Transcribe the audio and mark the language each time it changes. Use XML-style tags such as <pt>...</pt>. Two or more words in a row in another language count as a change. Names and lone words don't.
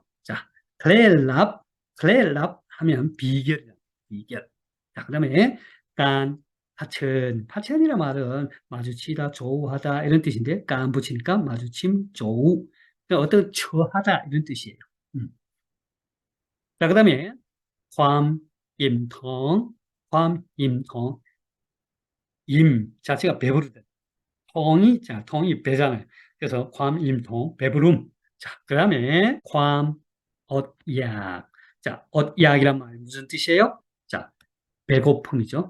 <ko>자, 클렐랍 하면 비결이야. 비결. 자, 그다음에 깐 파천이란 말은 마주치다, 조우하다 이런 뜻인데 깐 붙이니까 마주침, 조우. 그러니까 어떤 처하다 이런 뜻이에요. 음. 자, 그다음에 ความ 임통, ความ 임통. 임 자체가 배부르다. 통이 배잖아요. 그래서 임통, 배부름. 자, 그 다음에 엇약. 자, 엇약이란 말이 무슨 뜻이에요? 자, 배고픔이죠.</ko>